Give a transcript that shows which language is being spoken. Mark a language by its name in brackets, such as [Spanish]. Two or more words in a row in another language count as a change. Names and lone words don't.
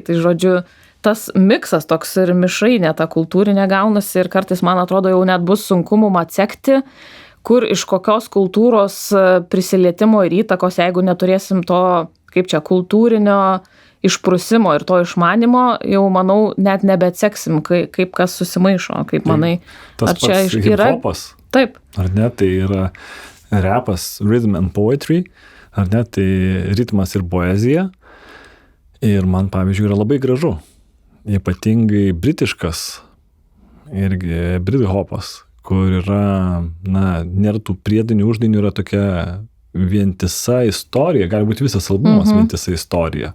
[Lithuanian] Tai žodžiu, tas miksas toks ir mišrainė ta kultūrinė gaunasi ir kartais, man atrodo, jau net bus sunku mum atsekti, kur iš kokios kultūros prisilietimo ir įtakos, jeigu neturėsim to, kaip čia, kultūrinio išprusimo ir to išmanimo, jau, manau, net nebeatseksim, kaip kas susimaišo, kaip manai. Tas ar čia pats hip-hopas? Taip. Ar ne, tai yra rapas, [English] rhythm and poetry, [Lithuanian] ar ne, tai ritmas ir poezija. Ir man, pavyzdžiui, yra labai gražu. Ypatingai britiškas, irgi brithopas, kur yra, nėra tų priedinių uždainių, yra tokia vientisa istorija, gali būti visas albumas vientisa istorija.